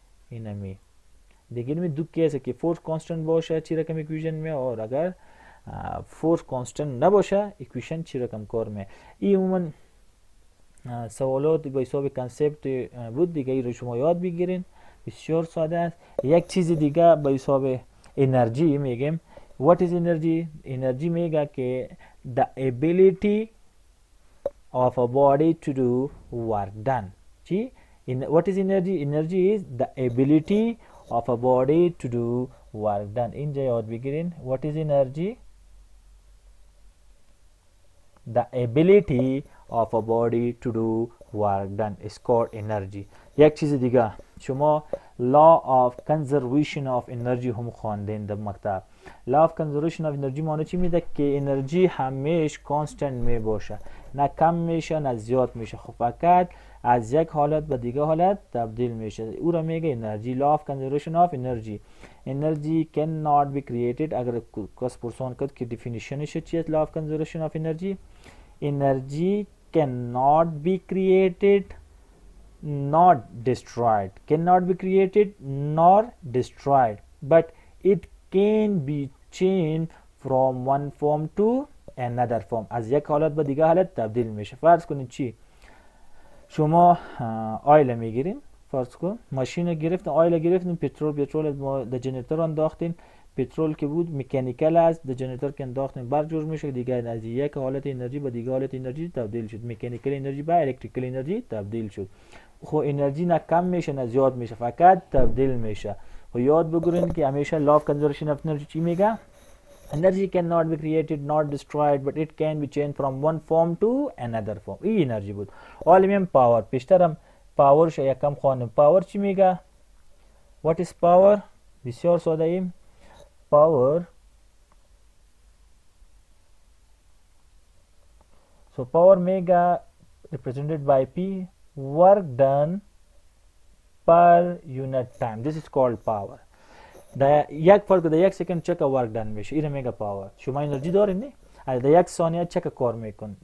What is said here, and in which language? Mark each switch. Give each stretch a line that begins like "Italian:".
Persian: اینمی دیگه اینمی دو کیسه که فورس کانستنت باشه چی رقم ایکویشن می، اور اگر فورس کانستنت نباشه ایکویشن چی رقم کار می. این عموما سوالات به حساب کانسپت بود دیگه، این رو شما یاد بگیرین، بسیار ساده است. یک چیز دیگه به حساب انرژی میگیم.
English: what is energy؟
Persian: انرژی میگه که
English: the ability of a body to do work done.
Persian: چی؟
English: what is energy؟ energy is the ability of a body to do work done.
Persian: اینجا یاد بگیرین
English: what is energy؟ the ability of a body to do work done is called energy.
Persian: یک چیز دیگه شما
English: law of conservation of energy
Persian: هم خواندین در مکتب.
English: law of conservation of energy
Persian: معنی چی میده؟ که انرژی همیشه کانستنت می باشه، نه کم میشه نه زیاد میشه، خب فقط از یک حالت به دیگه حالت تبدیل میشه. او را میگه انرژی.
English: law of conservation of energy. energy cannot be created.
Persian: اگر کس پرسان کرد که definitionش چیه
English: law of conservation of energy؟ energy cannot be created not destroyed. cannot be created nor destroyed, but it can be changed from one form to another form.
Persian: از یک حالت به دیگه حالت تبدیل میشه. فرض کنید چی؟ شما آیل میگیرین، فرض کن ماشین گرفتین، آیل گرفتین، پترول در جنراتور انداختین، پترول که بود مکانیکال است، در جنراتور که انداختین برجور میشه دیگه، از یک حالت انرژی به دیگه حالت انرژی تبدیل شد، مکانیکال انرژی به الکتریکال انرژی تبدیل شد. خب انرژی نه کم میشه نه زیاد میشه، فقط تبدیل میشه. و یاد بگیرین که همیشه
English: law of conservation of energy
Persian: چی میگه؟
English: energy cannot be created not destroyed but it can be changed from one form to another form.
Persian: این انرژی بود. حالا پاور، پیشترم پاورش یکم خواندم. پاور چی میگه؟
English: what is power؟
Persian: بسیار ساده ایم.
English: power so power میگه represented by P, work done per unit time. This is called power.
Persian: در یک فرق در یک سکند چک ورک دن میشه، این میگه پاور. شما انرژی دارین نه؟ در یک ثانیه چک کار میکن.